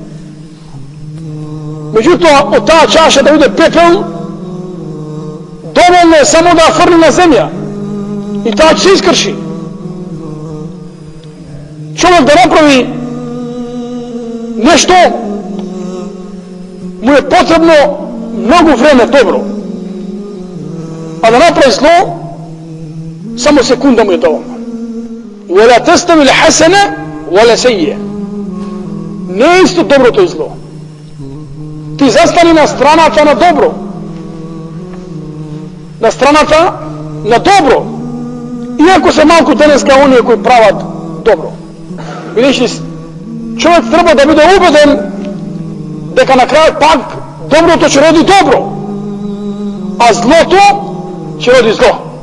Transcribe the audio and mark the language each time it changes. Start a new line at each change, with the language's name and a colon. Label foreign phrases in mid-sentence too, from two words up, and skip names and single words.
Macedonian: Меѓутоа, од таа чаша да биде пепел, доволно е само да ја фрли на земја и таа ќе се искрши. Човек да направи нешто, му е потребно многу време добро, а да направи зло, само секунда му е доволно.
Arabic: ولا تستوي الحسنة ولا سيئة.
Macedonian: Не е исто доброто и зло. Ти застани на страната на добро, на страната на добро, иако се малку денеска оние кои прават добро. Видиш, човек треба да биде убеден дека на крајот пак доброто ќе роди добро, а злото ќе роди зло.